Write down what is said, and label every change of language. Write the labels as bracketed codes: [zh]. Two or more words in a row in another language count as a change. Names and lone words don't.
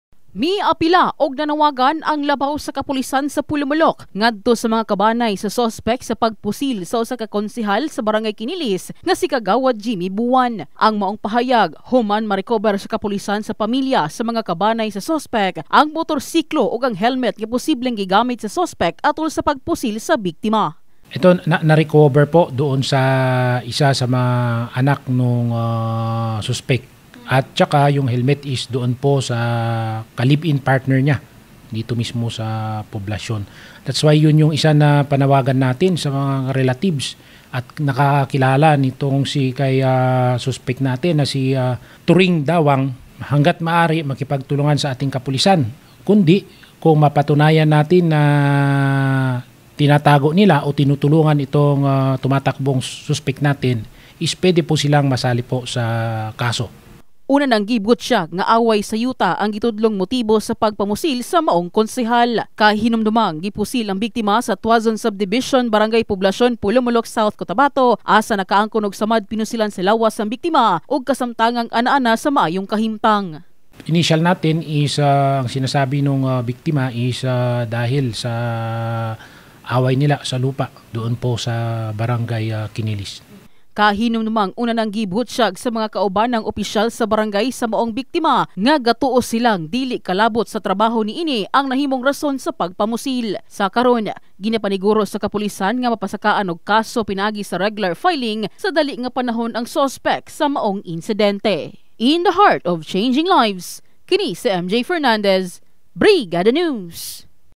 [ceb] Miapila og nanawagan ang labaw sa kapulisan sa Pulumulok ngadto sa mga kabanay sa sospek sa pagpusil sa usa ka konsehal sa Barangay Kinilis nga si Kagawad Jimmy Buwan. Ang maong pahayag human ma-recover sa kapulisan sa pamilya sa mga kabanay sa sospek ang motorsiklo ug ang helmet nga posibleng gigamit sa sospek atol sa pagpusil sa biktima. [tl] Ito na-recover po doon sa isa sa mga anak nung suspect. At saka yung helmet is doon po sa ka-live-in partner niya dito mismo sa poblasyon. [en] That's why [tl] yun yung isa na panawagan natin sa mga relatives at nakakilala nitong si kay suspect natin na si Turing Dawang hanggat maaari makipagtulungan sa ating kapulisan. Kundi kung mapatunayan natin na tinatago nila o tinutulungan itong tumatakbong suspect natin is pwede po silang masali po sa kaso. [ceb] Una nang gibot siya nga away sa yuta ang gitudlong motibo sa pagpamusil sa maong konsehal. Kahinumdumang gipusil ang biktima sa Tuazon Subdivision, Barangay Poblasyon, Pulumulok, South Cotabato. Asa nakaangkon og samad pinusilan sa lawas ang biktima ug kasamtangang ana-ana sa maayong kahimtang. [tl] Initial natin is ang sinasabi ng biktima is dahil sa away nila sa lupa doon po sa Barangay Kinilis. [ceb] Kahinumdumang una nang gibutsyag sa mga kauban ng opisyal sa barangay sa maong biktima nga gatuo silang dili kalabot sa trabaho niini ang nahimong rason sa pagpamusil. Sa karon, ginapaniguro sa kapulisan nga mapasakaan og kaso pinagi sa [en] regular filing [ceb] sa dali nga panahon ang suspect sa maong insidente. [en] In the heart of changing lives, [ceb] kini si MJ Fernandez, Brigada News.